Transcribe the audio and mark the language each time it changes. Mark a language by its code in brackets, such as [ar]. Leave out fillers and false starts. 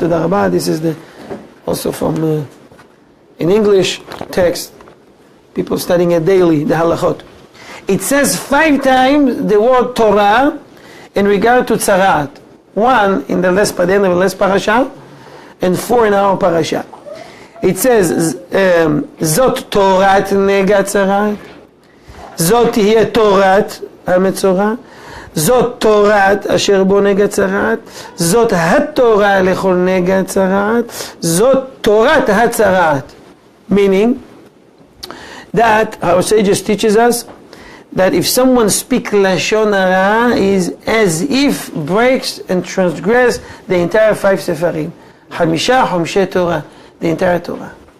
[en] The Rabbi, this is also from in English text. People studying it daily, the halachot. It says 5 times the word Torah in regard to tzarat. 1 in the last parasha, and 4 in our parasha. [he] It says Zot Torat nega tzarat, Zot tihye Torat ha-metzora, זאת תורת אשר בו נגע צרת, זאת התורה לכל נגע צרת, זאת תורת הצרת. [en] Meaning that our sages teaches us that if someone speaks Lashon Hara is as if breaks and transgress the entire 5 sefarim. [he] חמישה חומשי [en] Torah, the entire Torah.